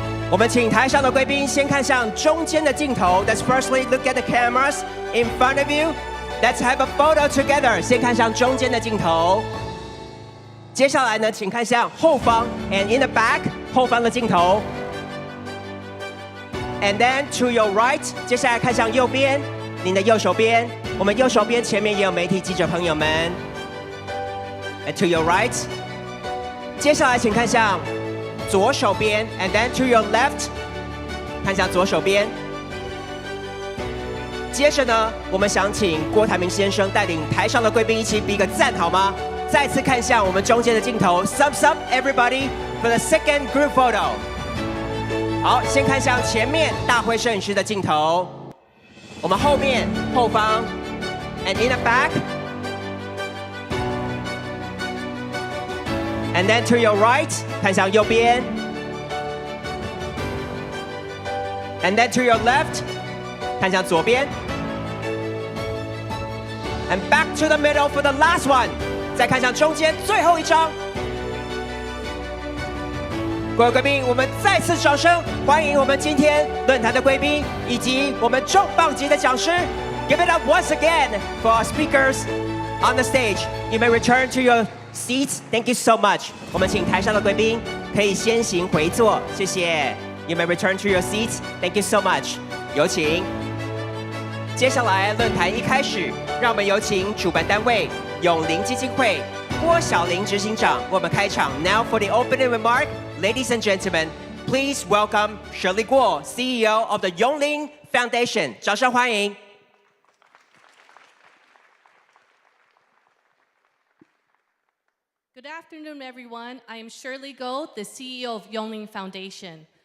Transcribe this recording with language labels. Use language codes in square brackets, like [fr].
[zh] 我们请台上的贵宾先看向中间的镜头。 [en] Let's firstly look at the cameras in front of you. Let's have a photo together. [zh] 先看向中间的镜头。接下来呢，请看向后方 [en] and in the back [zh] 后方的镜头。 [en] And then to your right， [zh] 接下来看向右边，您的右手边。我们右手边前面也有媒体记者朋友们。 [en] And to your right， [zh] 接下来请看向左手边 ， [en] and then to your left， [zh] 看向左手边。接着呢，我们想请郭台铭先生带领台上的贵宾一起比个赞，好吗？再次看向我们中间的镜头 [en] ，Thumbs up everybody for the second group photo。 [zh] 好，先看向前面大会摄影师的镜头，我们后面、后方 ， [en] and in the back。And then to your right， [zh] 看向右边。 [en] And then to your left， [zh] 看向左边。 [en] And back to the middle for the last one， [zh] 再看向中间最后一张。各位贵宾，我们再次掌声欢迎我们今天论坛的贵宾以及我们重磅级的讲师。 [en] Give it up once again for our speakers on the stage. You may return to your seats. Thank you so much. [zh] 我们请台上的贵宾可以先行回座，谢谢。 [en] You may return to your seats. Thank you so much. [zh] 有请。接下来论坛一开始，让我们有请主办单位永林基金会郭小玲执行长为我们开场。 [en] Now for the opening remark, ladies and gentlemen, please welcome Shirley Guo, CEO of the Yongling Foundation. [zh] 掌声欢迎。 [en] Good afternoon, everyone. I am Shirley Guo, the CEO of Yongling Foundation.